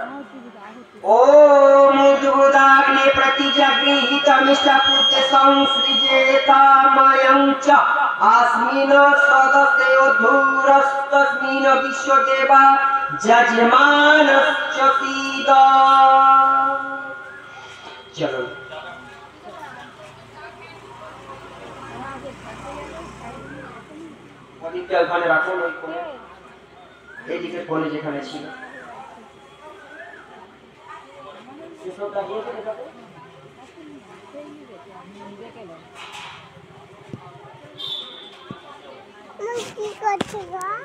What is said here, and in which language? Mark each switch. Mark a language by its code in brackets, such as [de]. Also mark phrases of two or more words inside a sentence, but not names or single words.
[sa] ওম উদ্বুদাগ্নি প্রতিজাগৃহীতমিষ্টপুত্রে সংসৃজেতাময়ং চ अस्मिन् सदसे धूरस्तस्मिन् विश्वदेवा यजमानश्च सीद। [bn] चलो প্রদীপটা ওখানে রাখুন, ওই কোণে, এইদিকে কোণে যেখানে ছিল। কি করছো গো?